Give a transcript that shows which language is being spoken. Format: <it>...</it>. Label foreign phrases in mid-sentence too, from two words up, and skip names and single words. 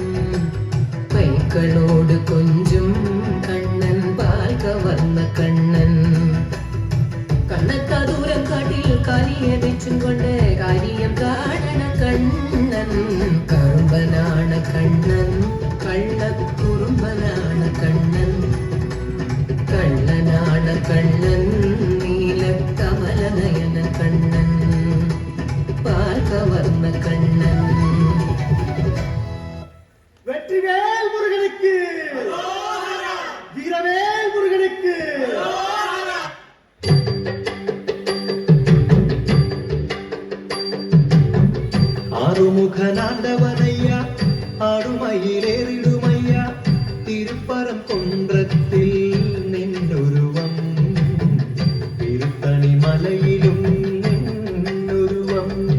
<ml>കൈകളോട് കൊഞ്ചും കണ്ണൻ പാൽ കവർന്ന കണ്ണൻ കണ്ണത്ത ദൂരം കാട്ടിൽ കാലിയെ വെച്ചും കൊണ്ട് കാര്യം കാണണ കണ്ണൻ കറുമ്പനാണ് കണ്ണൻ കള്ളക്കുറുമ്പനാണ് കണ്ണൻ കള്ളനാണ് കണ്ണൻ നീലക്കമലനയനൻ കണ്ണൻ പാൽ കവർന്ന കണ്ണൻ</ml> <ta>வெற்றிவேல் முருகனுக்கு வீரவேல் முருகனுக்கு ஆறுமுகனாண்டவனையா ஆடுமயிலேறிடுமையா திருப்பரம் குன்றத்தில் நின்றுருவம் திருத்தணி மலையிலும் நின்றுருவம்</ta>